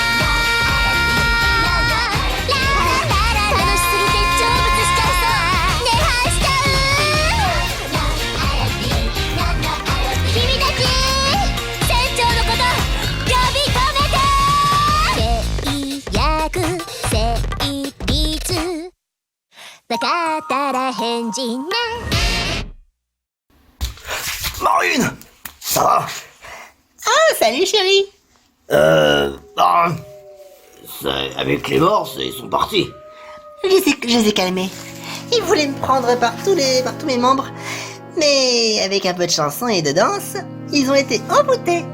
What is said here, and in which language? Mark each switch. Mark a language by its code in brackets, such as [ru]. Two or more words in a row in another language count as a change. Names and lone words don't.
[ja] ル楽しすぎて成仏しちゃいそう涅槃しちゃう君たち船長のこと呼び止めて制約成立分かったら返事ね [fr] Marine! Ça va? Ah, salut chérie. Avec les morts, ils sont partis. Je les ai calmés. Ils voulaient me prendre par tous mes membres. Mais avec un peu de chanson et de danse, ils ont été envoûtés.